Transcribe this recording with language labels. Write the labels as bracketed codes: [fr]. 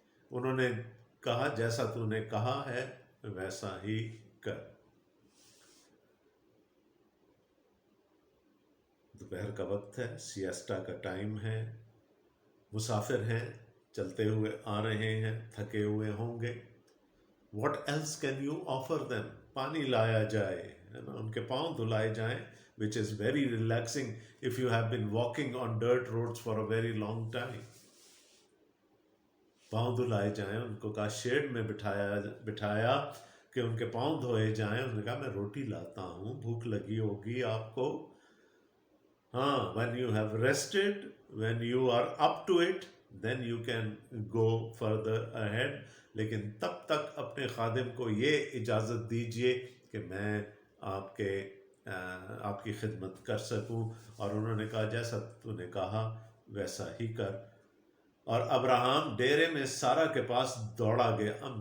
[ur] انہوں نے کہا جیسا تو نے کہا ہے ویسا ہی کر. دوپہر کا وقت ہے, سیاسٹا کا ٹائم ہے, مسافر ہیں, چلتے ہوئے آ رہے ہیں, تھکے ہوئے ہوں گے. [en] What else can you offer them? [ur] پانی لایا جائے, ان کے پاؤں دھلائے جائیں, [en] which is very relaxing if you have been walking on dirt roads for a very long time. [ur] پاؤں دھلائے جائیں, ان کو کہا شیڈ میں بٹھایا کہ ان کے پاؤں دھوئے جائیں. انہوں نے کہا میں روٹی لاتا ہوں, بھوک لگی ہوگی آپ کو. [en] ہاں, when you have rested, when you are up to it, then you can go further ahead. [ur] لیکن تب تک اپنے خادم کو یہ اجازت دیجئے کہ میں آپ کی خدمت کر سکوں. اور انہوں نے کہا جیسا تو نے کہا ویسا ہی کر. اور ابراہم ڈیرے میں سارا کے پاس دوڑا گیا.